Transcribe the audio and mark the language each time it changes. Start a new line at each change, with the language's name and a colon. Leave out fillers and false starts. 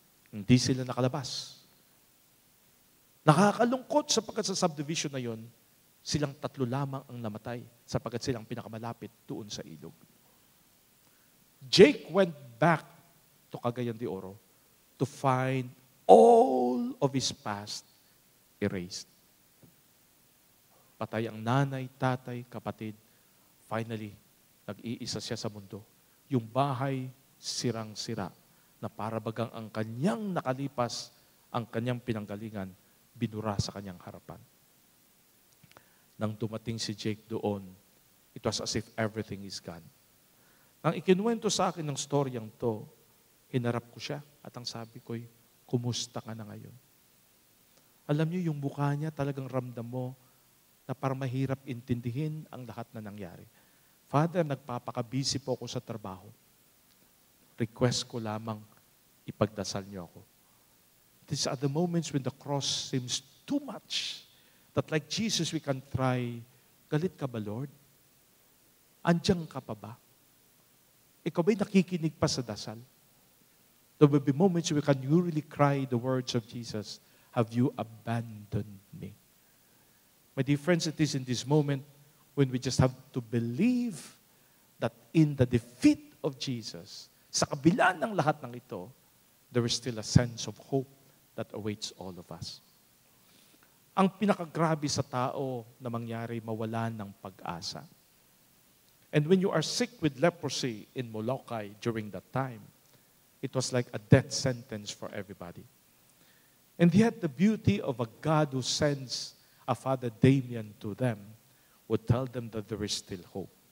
Filipino: Hindi sila nakalabas. Nakakalungkot sapagkat sa subdivision na yon, silang 3 lamang ang namatay sapagkat silang pinakamalapit doon sa ilog.
English: Jake went back to Cagayan de Oro to find all of his past erased.
Filipino: Patay ang nanay, tatay, kapatid. Finally, nag-iisa siya sa mundo. Yung bahay, sirang-sira, na para bagang ang kanyang nakalipas, ang kanyang pinanggalingan, binura sa kanyang harapan. Nang dumating si Jake doon,
English: it was as if everything is gone.
Filipino: Nang ikinuwento sa akin ng storyang to, Hinarap ko siya at ang sabi ko'y, kumusta ka na ngayon? Alam niyo, yung mukha niya talagang ramdam mo na parang mahirap intindihin ang lahat na nangyari. Father, nagpapakabisi po ako sa trabaho. Request ko lamang ipagdasal niyo ako.
English: These are the moments when the cross seems too much. That like Jesus, we can try,
Filipino: galit ka ba, Lord? Andiyan ka pa ba? Ikaw ba'y nakikinig pa sa dasal?
English: There will be moments where you really cry the words of Jesus, have you abandoned me? My dear friends, it is in this moment when we just have to believe that in the defeat of Jesus,
Filipino: sa kabila ng lahat ng ito,
English: there is still a sense of hope that awaits all of us.
Filipino: Ang pinakagrabe sa tao na mangyari, mawalan ng pag-asa.
English: And when you are sick with leprosy in Molokai during that time, it was like a death sentence for everybody. And yet the beauty of a God who sends a Father Damien to them would tell them that there is still hope.